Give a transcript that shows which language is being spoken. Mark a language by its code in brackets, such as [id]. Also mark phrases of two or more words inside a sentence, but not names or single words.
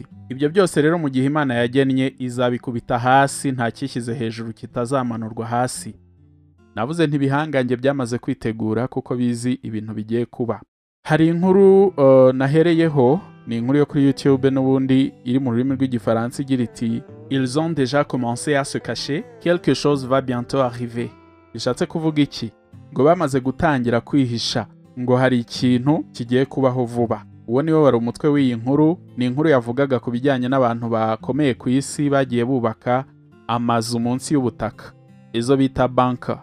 [rw] Ibyo byose rero mu gihe Imana yagennye izabikubita hasi, nta cyishyize hejuru kitazamanurwa hasi. Navuze ntibihangange byamaze kwitegura kuko bizi ibintu bigiye kuba. Hari inkuru nahereyeho, ni inkuru yo kuri YouTube n'ubundi iri mu rurimi rw'igifaransa igira iti [fr] Ils ont déjà commencé à se cacher, quelque chose va bientôt arriver. [rw] Bishatse kuvuga iki? Ngo bamaze gutangira kwihisha, ngo hari ikintu kigiye kubaho vuba. uwo niwo wari umutwe w'iyi nkuru. Ni inkuru yavugaga ku bijyanye n'abantu bakomeye ku isi bagiye bubaka amazu munsi y'ubutaka, izo bita bunker.